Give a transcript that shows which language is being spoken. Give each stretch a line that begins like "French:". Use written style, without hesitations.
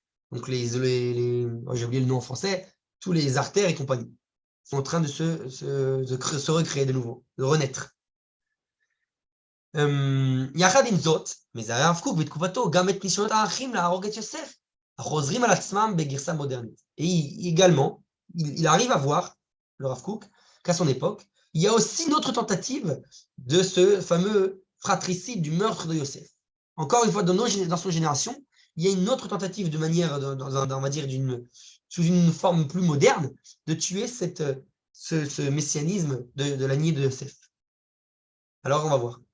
French: Donc j'ai oublié le nom en français, tous les artères et compagnie sont en train de se recréer de nouveau, de renaître.
Hebrew: יחד עם זאת, מזהה הרב קוק בתקופתו גם את ניסיונות האחים להרוג את יוסף, החוזרים על עצמם בגרסה מודרנית.
French: Et également, il arrive à voir, le Rav Kook, qu'à son époque, il y a aussi une autre tentative de ce fameux fratricide du meurtre de Yosef. Encore une fois, dans son génération, il y a une autre tentative de manière, on va dire, sous une forme plus moderne, de tuer ce messianisme de la lignée de Yosef. Alors, on va voir.